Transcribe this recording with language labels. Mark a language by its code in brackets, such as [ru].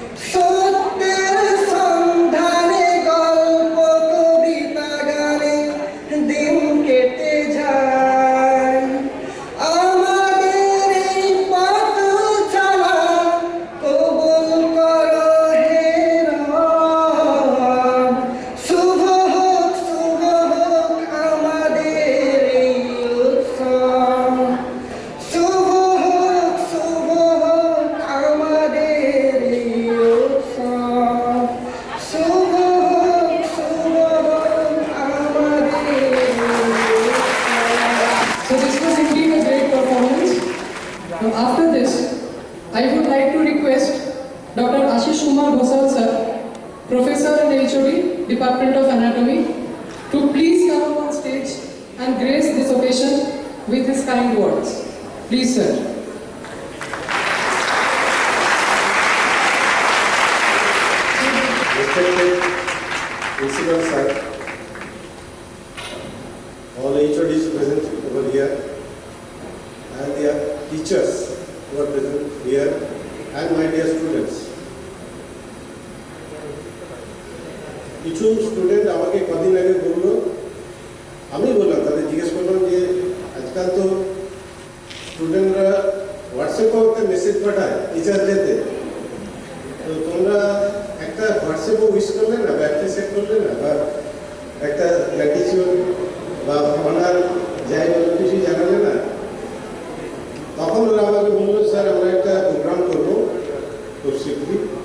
[bn] সত্যের সন্ধানে গল্প কবিতা গানে দিন কেটে যায় আমাদের এই পথ চলা কবুল করো হে রব শুভ হোক আমাদের এই উৎসব শুভ হোক আমাদের এই উৎসব শুভ হোক আমাদের এই উৎসব [en] So this was indeed a great performance. Now after this, I would like to request Dr. Ashish Kumar Bhosal sir, Professor and HOD, Department of Anatomy, to please come up on stage and grace this occasion with his kind words. Please, sir. Respected principal sir, all HODs present over here, and their teachers who are present here, and my dear students. [bn] কিছু student আমাকে কদিন আগে বললো, আমি বললাম তাদের জিজ্ঞেস করলাম যে আজকাল তো স্টুডেন্টরা হোয়াটসঅ্যাপেও একটা মেসেজ পাঠায় টিচারদেরকে, তো তোমরা একটা হোয়াটসঅ্যাপে উইশ করলে না বা অ্যাপ্রিসিয়েট করলে না বা একটা গ্র্যাটিটিউড বা অনার যাই বলে কিছু জানালে না, তখন ওরা আমাকে বললো স্যার আমরা একটা প্রোগ্রাম করবো খুব শীঘ্রই।